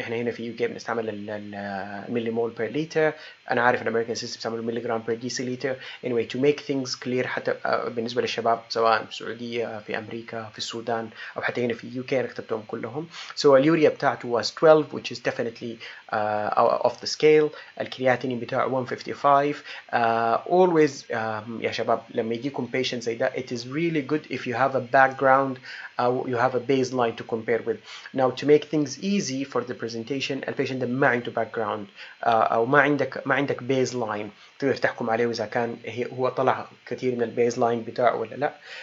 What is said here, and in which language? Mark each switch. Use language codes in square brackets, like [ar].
[ar] احنا هنا في UK بنستعمل الملي مول بير لتر. انا عارف الامريكان سيستم بيستعملوا ملي جرام بير ديسيليتر. [en] anyway to make things clear [ar] حتى بالنسبه للشباب سواء في السعوديه في امريكا في السودان او حتى هنا في UK انا كتبتهم كلهم. [en] So [ar] اليوريا بتاعته [en] was 12 which is definitely off the scale. [ar] الكرياتينين بتاعه 155. [en] Always [ar] يا شباب لما يجيكم [en] patient [ar] زي ده [en] it is really good if you have a background you have a baseline to compare with. Now to make things easy for the presentation [ar] البيشنت ده ما عنده background او ما عندك baseline تقدر تحكم عليه اذا كان هو طلع كثير من البيزلاين بتاعه ولا لا.